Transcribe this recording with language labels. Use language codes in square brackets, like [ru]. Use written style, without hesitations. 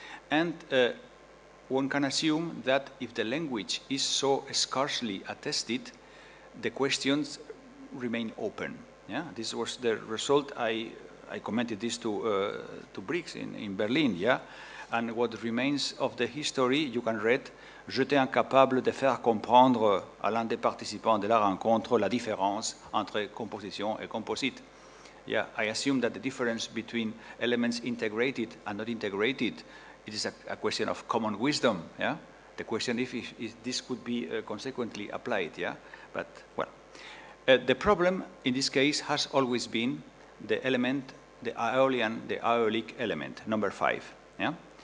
[en] And one can assume that if the language is so scarcely attested, the questions remain open. Yeah, this was the result. I commented this to Briggs in Berlin. Yeah, and what remains of the history, you can read. [fr] J'étais incapable de faire comprendre à l'un des participants de la rencontre la différence entre composition et composite. [en] Yeah, I assume that the difference between elements integrated and not integrated, it is a question of common wisdom. Yeah, the question if this could be consequently applied. Yeah, but well, the problem in this case has always been the element, the Aeolian, the Aeolic element, number 5. Yeah.